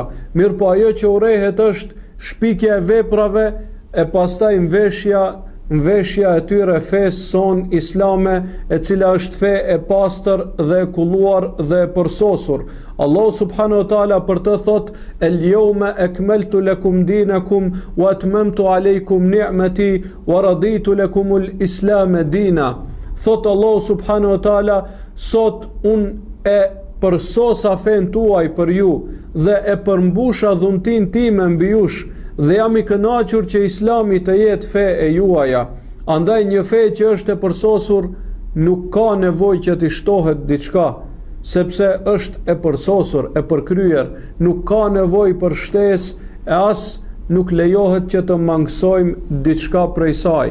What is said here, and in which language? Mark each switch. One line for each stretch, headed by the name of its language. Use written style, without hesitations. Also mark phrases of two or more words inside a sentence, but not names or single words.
Albanian: Mirë po ajo që urrehet është shpikja e veprave e pastaj mveshja e tyre fesë son islame, e cila është fe e pastër dhe e kulluar dhe e përsosur. Allah
Arabic: سبحانه وتعالى
Albanian: për të thot:
Arabic: "اليوم أكملت لكم دينكم وأتممت عليكم نعمتي ورضيت لكم الإسلام دينا."
Albanian: Thot Allah
Arabic: سبحانه وتعالى:
Albanian: "Sot unë e përsosa fen tuaj për ju dhe e përmbusha dhuntin time mbi jush, dhe jam i kënaqur që Islami të jetë fe e juaja." Andaj një fe që është e përsosur nuk ka nevojë që t'i shtohet diçka, sepse është e përsosur, e përkryer, nuk ka nevojë për shtesë e as nuk lejohet që të mangësojmë diçka prej saj.